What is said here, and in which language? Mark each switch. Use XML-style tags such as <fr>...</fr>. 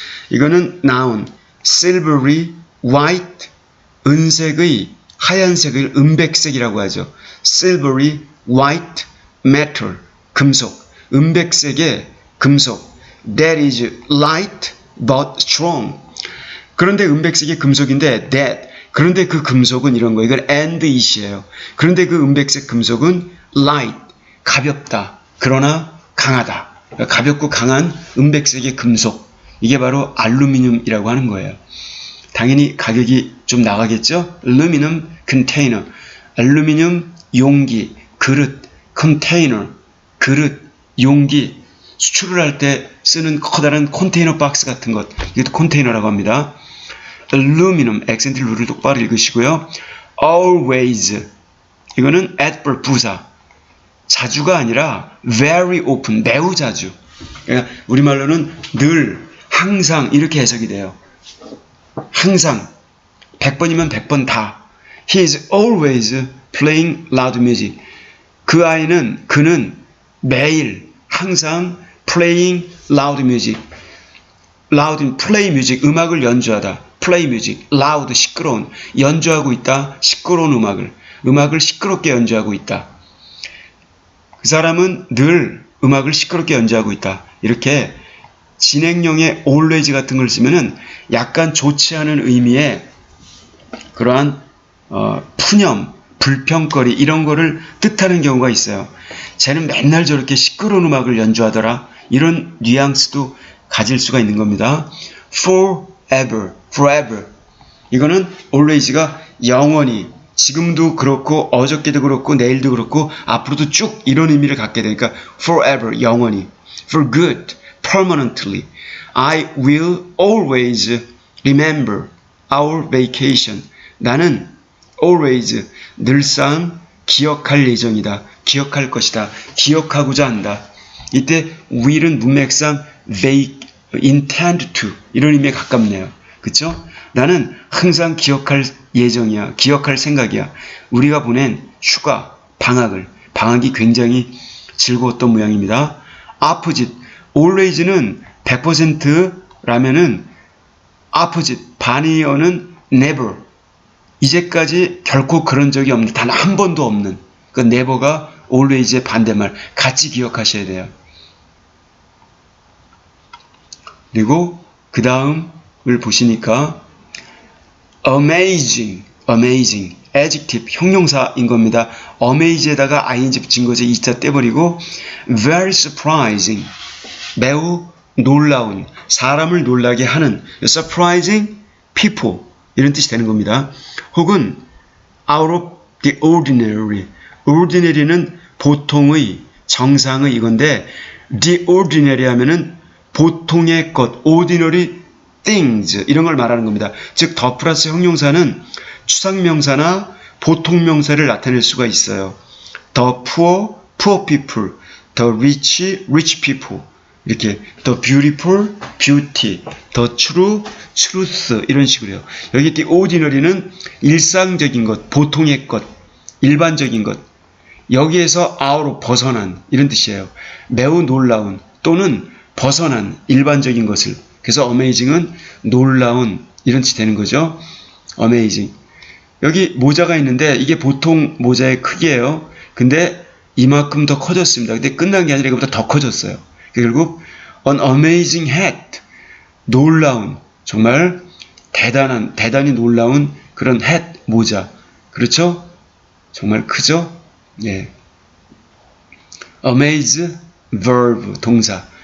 <ko>이거는 noun, silvery, white, 은색의, 하얀색의 은백색이라고 하죠. silvery, white, metal, 금속, 은백색의 금속.</ko> <en>that is light but strong.</en> <ko>그런데 은백색의 금속인데 that, 그런데 그 금속은 이런 거예요. 이건</ko> <en>and it</en> <ko>이에요. 그런데 그 은백색 금속은 light, 가볍다. 그러나 강하다. 가볍고 강한 은백색의 금속. 이게 바로 알루미늄이라고 하는 거예요. 당연히 가격이 좀 나가겠죠? 알루미늄 컨테이너. 알루미늄 용기, 그릇, 컨테이너, 그릇, 용기. 수출을 할 때 쓰는 커다란 컨테이너 박스 같은 것. 이것도 컨테이너라고 합니다. aluminum, 액센트 룰을 똑바로 읽으시고요. always, 이거는 adverb 부사. 자주가 아니라</ko> <en>very often,</en> <ko>매우 자주. 그러니까 우리말로는 늘, 항상 이렇게 해석이 돼요. 항상 100번이면 100번 다.</ko> <en>He is always playing loud music.</en> <ko>그는 매일 항상</ko> <en>playing loud music.</en> <ko>loud,</ko> <en>play music,</en> <ko>음악을 연주하다.</ko> <en>play music,</en> <ko>loud, 시끄러운, 연주하고 있다. 시끄러운 음악을 시끄럽게 연주하고 있다. 그 사람은 늘 음악을 시끄럽게 연주하고 있다. 이렇게 진행형의 always 같은 걸 쓰면은 약간 좋지 않은 의미의 그러한 푸념, 불평거리 이런 거를 뜻하는 경우가 있어요. 쟤는 맨날 저렇게 시끄러운 음악을 연주하더라. 이런 뉘앙스도 가질 수가 있는 겁니다.</ko> <en>forever, forever.</en> <ko>이거는 always가 영원히, 지금도 그렇고 어저께도 그렇고 내일도 그렇고 앞으로도 쭉 이런 의미를 갖게 되니까 forever, 영원히.</ko> <en>for good, permanently. I will always remember our vacation.</en> <ko>나는 always, 늘상 기억할 예정이다. 기억할 것이다. 기억하고자 한다. 이때 will은 문맥상</ko> <en>intend to</en> <ko>이런 의미에 가깝네요. 그쵸? 나는 항상 기억할 예정이야. 기억할 생각이야. 우리가 보낸 휴가, 방학이 굉장히 즐거웠던 모양입니다. opposite, always는 100%라면은 opposite, 반의어는 never. 이제까지 결코 그런 적이 없는, 단 한 번도 없는. 그 never가 always의 반대말. 같이 기억하셔야 돼요. 그리고 그 다음을 보시니까 amazing, adjective, 형용사인 겁니다. amaze에다가 ing 붙인 거죠. 2자 떼버리고</ko> <en>very surprising,</en> <ko>매우 놀라운, 사람을 놀라게 하는</ko> <en>surprising people</en> <ko>이런 뜻이 되는 겁니다. 혹은 out of the ordinary, ordinary는 보통의, 정상의 이건데 the ordinary 하면은 보통의 것, ordinary things 이런 걸 말하는 겁니다. 즉 더 플러스 형용사는 추상명사나 보통명사를 나타낼 수가 있어요.</ko> <en>The poor, poor people. The rich, rich people.</en> <ko>이렇게</ko> <en>the beautiful, beauty. The true, truth</en> <ko>이런 식으로요. 여기 the ordinary는 일상적인 것, 보통의 것, 일반적인 것. 여기에서 out로 벗어난 이런 뜻이에요. 매우 놀라운 또는 벗어난 일반적인 것을. 그래서 amazing은 놀라운 이런 뜻이 되는 거죠.</ko> <en>amazing.</en> <ko>여기 모자가 있는데 이게 보통 모자의 크기예요. 근데 이만큼 더 커졌습니다. 근데 끝난 게 아니라 이거보다 더 커졌어요. 결국</ko> <en>an amazing hat.</en> <ko>놀라운, 정말 대단히 놀라운 그런 hat, 모자. 그렇죠? 정말 크죠? 예.</ko> <en>amaze, verb, 동사.</en>